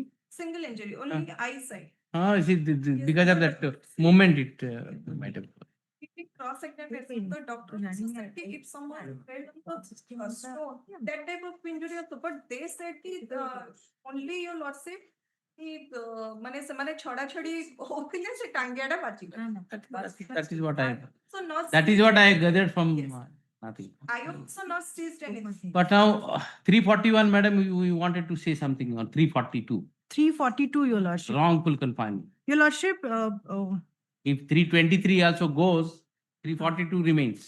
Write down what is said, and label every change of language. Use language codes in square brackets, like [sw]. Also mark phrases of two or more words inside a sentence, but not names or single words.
[en] single injury, only eyesight. Because of that movement, it might have. Cross-examination, the doctor said if someone fell on the stone, that type of injury also, but they said only your lordship, [or] ମାନେ ସେମାନେ ଛଡା ଛଡି ହଉଥିଲେ ସେ ଟାଙ୍ଗିଆଟା ବାଜିଲା. [en] That is what I. So not. That is what I gathered from nothing. I also not seized anything. But now 341, madam, we wanted to say something on 342. 342, your lordship. Wrongful confinement. Your lordship, If 323 also goes, 342 remains.